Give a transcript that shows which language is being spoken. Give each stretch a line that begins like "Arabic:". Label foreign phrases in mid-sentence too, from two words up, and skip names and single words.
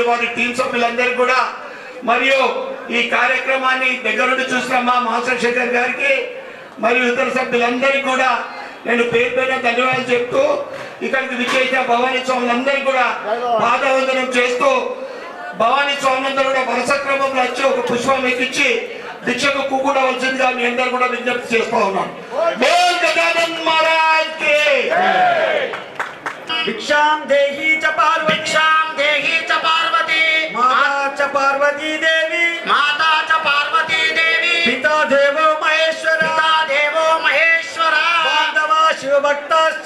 Telugu: వారి టీం సభ్యులందరికీ కూడా మరియు ఈ కార్యక్రమాన్ని దగ్గరుండి చూసిన మా మాస్టర్ శేఖర్ గారికి మరియు ఇతర సభ్యులందరికీ కూడా నేను పేరు పేరున ధన్యవాదాలు చెప్తూ ఇక్కడికి విచ్చేసిన భవానీ స్వాములందరికీ కూడా పాదవందనం చేస్తూ భవానీ స్వాములందరూ కూడా వరుస క్రమంలో వచ్చి ఒక పుష్పం ఎక్కించి దీక్షకు కూకూడవలసిందిగా మీ అందరూ కూడా విజ్ఞప్తి చేస్తూ ఉన్నాను.
Hindi: बोल गजानन महाराज की
Sanskrit: भिक्षां देहि च पार्वती భిక్షాం దేహి చ పార్వతి माता च पार्वती देवी మాతా చ పార్వతీ దేవి पिता देवो महेश्वर పితా దేవో మహేశ్వర बान्धवा शिवभक्ताश्च